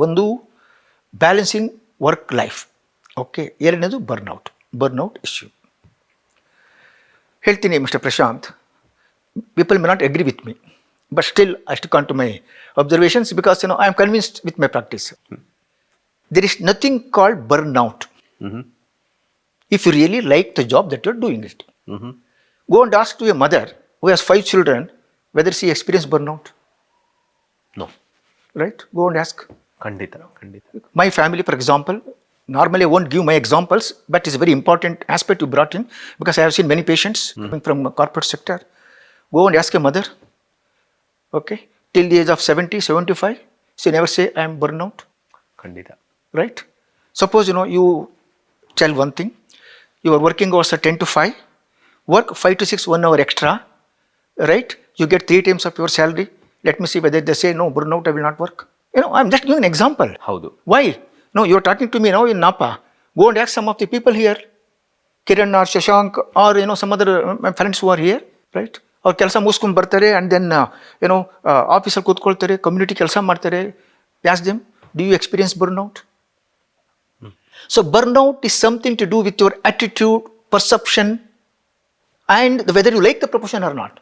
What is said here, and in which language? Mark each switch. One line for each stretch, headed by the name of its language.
English: ಒಂದು balancing work life, okay.
Kannada: ಎರಡನೇದು
English: Burnout issue.
Kannada: ಹೇಳ್ತೀನಿ
English: Mister Prashant, people may not agree with me, but still I stick on to my observations because I am convinced with my practice. There is nothing called burnout if you really like the job that you're doing it. Go and ask to a mother who has 5 children whether she experienced burnout. No. Right? Go and ask.
Kannada: ಖಂಡಿತ.
English: My family, for example, normally I won't give my examples, but it's a very important aspect you brought in because I have seen many patients coming from the corporate sector. Go and ask a mother, okay, till the age of 70, 75, she never say I am burnout.
Kannada: ಖಂಡಿತ.
English: Right? Suppose, you tell one thing, your working hours are 10 to 5, work 5 to 6, 1 hour extra, right? You get 3 times of your salary. Let me see whether they say, no, burnout, I will not work. I'm just giving an example.
Kannada: ಹೌದು.
English: Why? No, you're talking to me now in Napa. Go and ask some of the people here, Kiran or Shashank or, some other my friends who are here, right?
Kannada: ಅವ್ರು ಕೆಲಸ ಮುಗಿಸ್ಕೊಂಡು ಬರ್ತಾರೆ and then ಆಫೀಸಲ್ಲಿ ಕೂತ್ಕೊಳ್ತಾರೆ, community ಕೆಲಸ ಮಾಡ್ತಾರೆ.
English: Ask them, do you experience burnout? So burnout is something to do with your attitude, perception, and whether you like the profession or not.